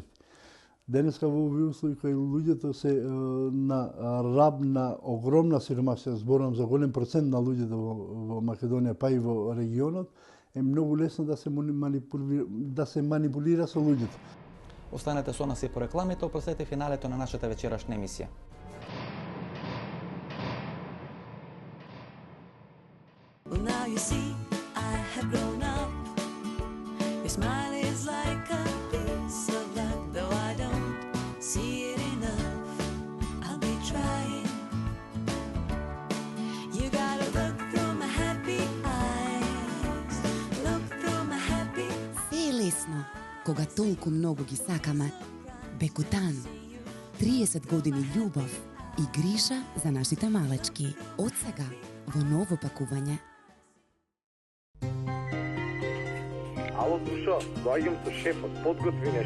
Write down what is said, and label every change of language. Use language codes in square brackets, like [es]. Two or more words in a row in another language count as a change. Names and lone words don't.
[mk] Денеска во овие услови кои луѓето се на раб на огромна сиромашија, зборам за голем процент на луѓето во Македонија, па и во регионот, е многу лесно да се манипулира со луѓето. Останете со нас и по рекламите, опростете финалето на нашата вечерашна емисија. [en] Well, now you see, I have grown up. Your smile is like a piece of luck, though I don't see it enough. I'll be trying. You gotta look through my happy eyes. Look through my happy. [mk] Се е лесно, кога толку многу ги сакаме. Бекутан. 30 години љубов и грижа за нашите малечки. Од сега во ново пакување. Ало, Душо, доаѓам со шефот, подготви нешто.